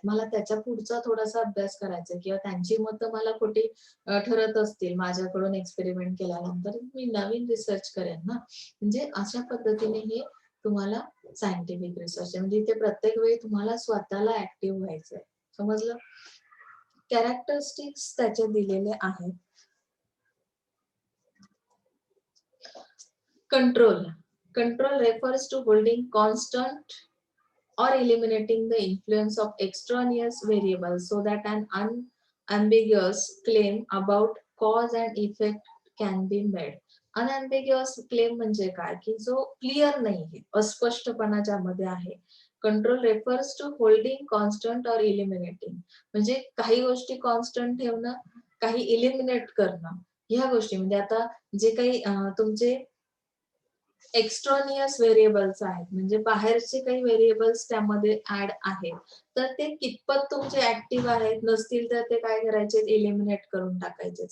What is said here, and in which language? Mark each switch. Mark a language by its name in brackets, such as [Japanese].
[Marathi] मला त्याच्या पुढचा थोडासा अभ्यास करायचा आहे किंवा त्यांची मतं मला खोटी ठरत असतील माझ्याकडून एक्सपेरिमेंट केल्यानंतर, मी नवीन रिसर्च करेन ना. म्हणजे अशा पद्धतीने हे तुम्हाला सायंटिफिक रिसर्च आहे. म्हणजे इथे प्रत्येक वेळी तुम्हाला स्वतःला ॲक्टिव्ह व्हायचंय. समजलं? कॅरेक्टरिस्टिक्स त्याचे दिलेले आहेत. [English] Control. Control refers to holding constant or eliminating the influence of extraneous variables so that an unambiguous claim about cause and effect can be made. [Marathi] Unambiguous claim म्हणजे काय, की जो क्लिअर नाहीये, अस्पष्टपणा ज्यामध्ये आहे. [English] Control refers to holding constant or eliminating. [Marathi] म्हणजे काही गोष्टी कॉन्स्टंट ठेवणं, काही इलिमिनेट करणं. ह्या गोष्टी म्हणजे आता जे काही तुमचे एक्स्ट्रानियस व्हेरिएबल्स आहेत, म्हणजे बाहेरचे काही व्हेरिएबल्स त्यामध्ये ॲड आहेत. तर ते कितपत तुमचे ॲक्टिव्ह आहेत, नसतील तर ते काय करायचे एलिमिनेट करून टाकायचे.